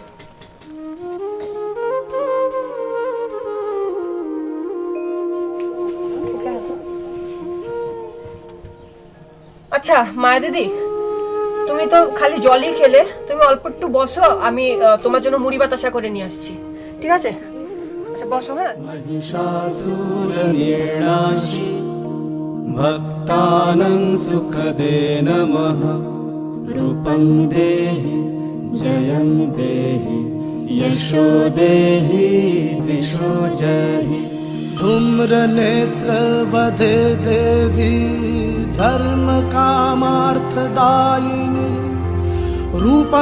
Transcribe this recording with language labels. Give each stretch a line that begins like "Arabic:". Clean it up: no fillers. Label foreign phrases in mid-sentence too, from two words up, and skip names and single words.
Bangla: আচ্ছা মায়া দিদি, তুমি তো খালি জলই খেলে, তুমি অল্প একটু বসো, আমি তোমার জন্য মুড়ি বাতাসা করে নিয়ে আসছি, ঠিক আছে? আচ্ছা বসো। হ্যাঁ,
Sanskrit: महिषासुरनिर्णाशि भक्तानां सुखदे नमः रूपं देहि जयं देहि यशो देहि दिशो जहि धूम्रनेत्रवधे देवी धर्मकामार्थदायिनी रूपं